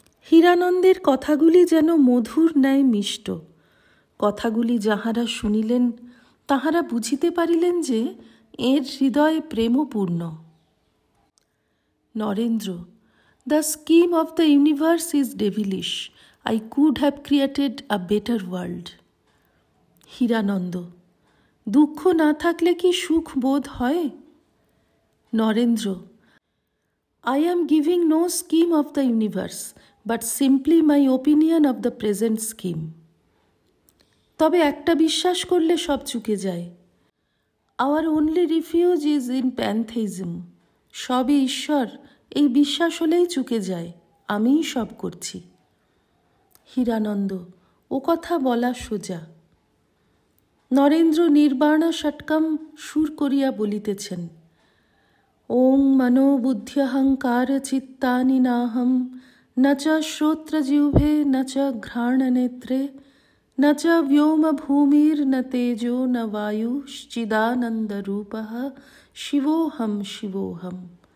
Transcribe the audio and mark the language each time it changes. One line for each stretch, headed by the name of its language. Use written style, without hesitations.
Bangla: হীরানন্দের কথাগুলি যেন মধুর ন্যায় মিষ্ট। কথাগুলি যাহারা শুনিলেন তাহারা বুঝিতে পারিলেন যে এর হৃদয় প্রেমপূর্ণ।
English: Narendra, the scheme of the universe is devilish. I could have created a better world.
Bangla: Hiranand, দুঃখ না থাকলে কি সুখ বোধ হয়?
English: Narendra, I am giving no scheme of the universe, but simply my opinion of the present scheme.
Bangla: তবে একটা বিশ্বাস করলে সব চুকে যায়।
English: Our only refuge is in pantheism.
Bangla: সবই ঈশ্বর, এই বিশ্বাস হলেই চুকে যায়। আমিই সব করছি। হীরানন্দ, ও কথা বলা সোজা। নরেন্দ্র নির্বাণা ষটকম সুর করিয়া বলিতেছেন,
Sanskrit: ওং মনো বুদ্ধ্যহংকার চিত্তানি নাহম ন চ শ্রোত্রজিহ্বে ন চ ঘ্রাণনেত্রে ন চ ব্যোম ভূমির ন তেজো ন বায়ুশ্চিদানন্দরূপঃ শিবোহম শিবোহম।